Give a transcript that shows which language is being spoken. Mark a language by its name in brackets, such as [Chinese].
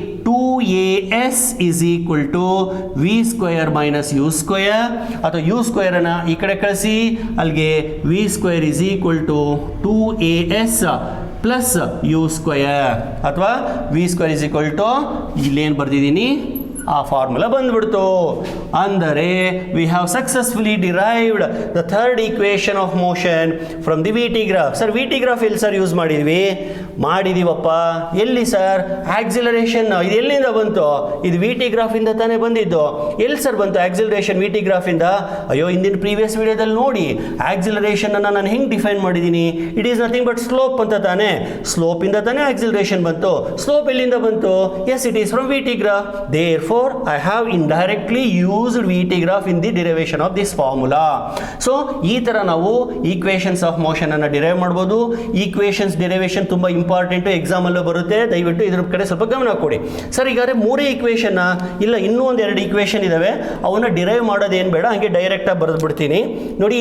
[English] 2as is equal to v square minus u square, [Kannada] ಅಥವಾ u square ಅನ್ನು ಈ ಕಡೆ ಕಳಿಸಿ, ಅಲ್ಲಿಗೆ [English] v square is equal to 2as plus u square, ಅಥವಾ v square is equal to [Kannada] ಇಲ್ಲೇನು ಬರ್ದಿದ್ದೀನಿ ಆ ಫಾರ್ಮುಲಾ ಬಂದ್ಬಿಡ್ತು. ಅಂದರೆ [English] We have successfully derived the third equation of motion from the V T graph. [Kannada] Sir V T graph ಎಲ್ಲಿ sir use ಮಾಡಿದೀವಪ್ಪ? ಎಲ್ಲಿ sir? Acceleration ಇದು ಎಲ್ಲಿಂದ ಬಂತು? ಇದು ವಿ ಟಿ ಗ್ರಾಫಿಂದ ತಾನೇ ಬಂದಿದ್ದು. ಎಲ್ಲಿ ಸರ್ ಬಂತು ಆಕ್ಸಿಲರೇಷನ್ ವಿ ಟಿ ಗ್ರಾಫಿಂದ? ಅಯ್ಯೋ, ಹಿಂದಿನ ಪ್ರೀವಿಯಸ್ ವಿಡಿಯೋದಲ್ಲಿ ನೋಡಿ ಆಕ್ಸಿಲರೇಷನನ್ನು ನಾನು ಹೆಂಗೆ ಡಿಫೈನ್ ಮಾಡಿದ್ದೀನಿ. [English] it is nothing but slope [Kannada] ಅಂತ ತಾನೇ. ಸ್ಲೋಪಿಂದ ತಾನೇ ಆಕ್ಸಿಲರೇಷನ್ ಬಂತು. ಸ್ಲೋಪ್ ಎಲ್ಲಿಂದ ಬಂತು? [English] Yes, it is from V T graph. Therefore I have indirectly used VT graph in the derivation of this formula. [Kannada] So ಈ ತರ ನಾವು ಈಕ್ವೇಷನ್ಸ್ ಆಫ್ ಮೋಷನ್ ಅನ್ನು ಡಿರೈವ್ ಮಾಡಬಹುದು. ಈಕ್ವೇಷನ್ಸ್ ಡೆರಿವೇಷನ್ ತುಂಬಾ ಇಂಪಾರ್ಟೆಂಟು, ಎಕ್ಸಾಮಲ್ಲೂ ಬರುತ್ತೆ, ದಯವಿಟ್ಟು ಇದ್ರ ಕಡೆ ಸ್ವಲ್ಪ ಗಮನ ಕೊಡಿ. ಸರ್ ಈಗಾದ್ರೆ 3 ಈಕ್ವೇಷನ್ನ ಇಲ್ಲ ಇನ್ನೂ ಒಂದು 2 ಈಕ್ವೇಷನ್ ಇದ್ದಾವೆ, ಅವನ್ನ ಡಿರೈವ್ ಮಾಡೋದೇನು ಬೇಡ, ಹಾಗೆ ಡೈರೆಕ್ಟಾಗಿ ಬರೆದು ಬಿಡ್ತೀನಿ ನೋಡಿ.